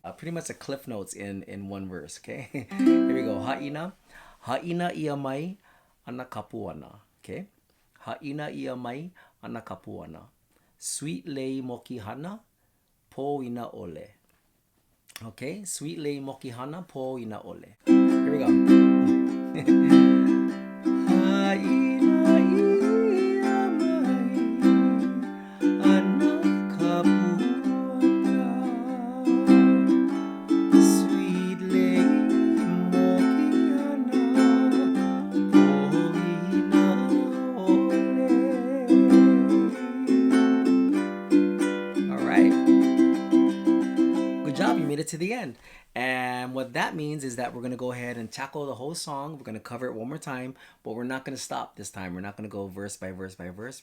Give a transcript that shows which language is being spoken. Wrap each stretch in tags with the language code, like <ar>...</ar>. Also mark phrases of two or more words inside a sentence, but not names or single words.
<en>Pretty much a cliff notes in one verse, okay? Here we go. Haina.</en> <haw>Haina ia mai ana kapuana.</haw> <en>Okay?</en> <haw>Haina ia mai ana kapuana. Sweet Lei Mokihana po ina ole.</haw> <en>Okay?</en> <haw>Sweet Lei Mokihana po ina ole.</haw> <en>Here we go.</en> <haw>Haina ia mai ana kapuana. Sweet Lei Mokihana po ina ole.</haw> <en>All right. Good job, you made it to the end. And what that means is that we're going to go ahead and tackle the whole song. We're going to cover it one more time, but we're not going to stop this time. We're not going to go verse by verse by verse.</en>